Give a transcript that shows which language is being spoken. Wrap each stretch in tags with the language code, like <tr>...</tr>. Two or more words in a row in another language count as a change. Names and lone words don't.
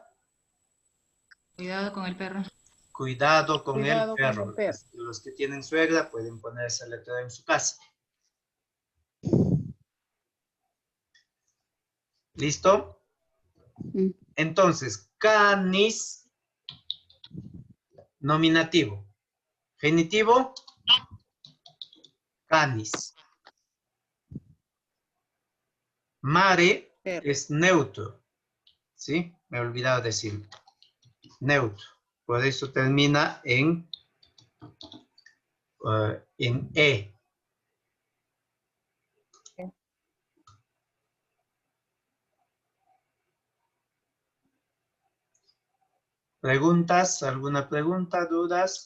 <es>Cuidado con el perro. cuidado con el perro. Con el perro. Los que tienen suegra pueden poner esa letra en su casa. ¿Listo? Entonces, canis, nominativo. Genitivo, canis. Mare es neutro. ¿Sí? Me he olvidado decirlo. Neutro. Por eso termina en E. ¿Preguntas? ¿Alguna pregunta? ¿Dudas?</es>